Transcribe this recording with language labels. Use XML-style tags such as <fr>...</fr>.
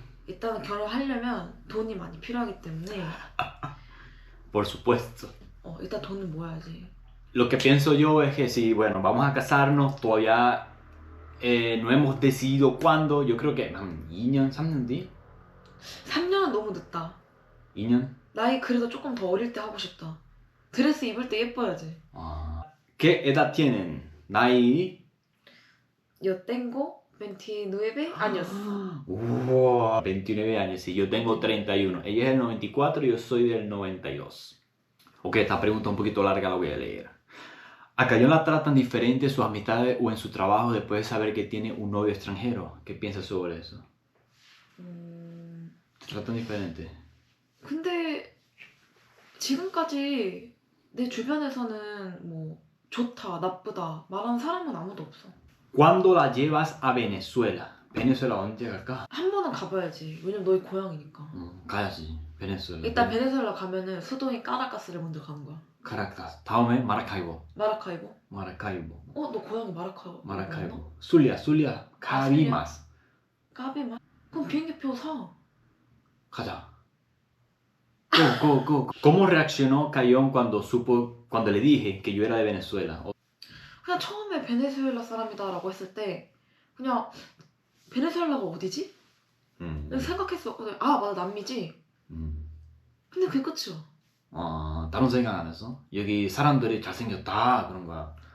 <ko>일단은 결혼하려면 돈이 많이 필요하기 때문에.</ko> <es>Por supuesto.</es> <ko>일단 돈을 모아야지.</ko> <es>Lo que pienso yo es que si, bueno, vamos a casarnos, todavía no hemos decidido cuándo. Yo creo que</es> <ko>2년, 3년 뒤? 3년은 너무 늦다. 2년? 나이 그래도 조금 더 어릴 때 하고 싶다. 드레스 입을 때 예뻐야지.</ko> <es>¿Qué edad tienen?</es> <ko>나이?</ko> <es>Yo tengo 29 años. Wow, 29 años, sí, yo tengo 31. Ella es del 94 y yo soy del 92. Ok, esta pregunta un poquito larga la voy a leer. ¿A Cayon la tratan diferente en sus amistades o en su trabajo después de saber que tiene un novio extranjero? ¿Qué piensas sobre eso? ¿Te tratan diferente?</es> <ko>근데 지금까지 내 주변에서는 뭐 좋다, 나쁘다 말하는 사람은 아무도 없어.</ko> <es>¿Cuándo la llevas a Venezuela?</es> <ko>베네수엘라 언제 갈까? 한 번은 가봐야지. 왜냐면 너희 고향이니까. 가야지. 베네수엘라. 일단 베네수엘라 가면은 수도인 카라카스를 먼저 가는 거야. 카라카스. 다음에 마라카이보. 마라카이보? 마라카이보. 너 고향이 마라카이보? 마라카이보. 술리아. 카비마스. 까비마? 그럼 비행기표 사. 가자. Go.</ko> <es>¿Cómo reaccionó Cayon cuando le dije que yo era de Venezuela?</es> <ko>그냥 처음에 베네수엘라 사람이다라고 했을 때 그냥 베네수엘라가 어디지? 생각했어. 맞아 남미지. 근데 그게 끝이야. 다른 생각 안 했어? 여기 사람들이 잘생겼다 그런 거야.</ko>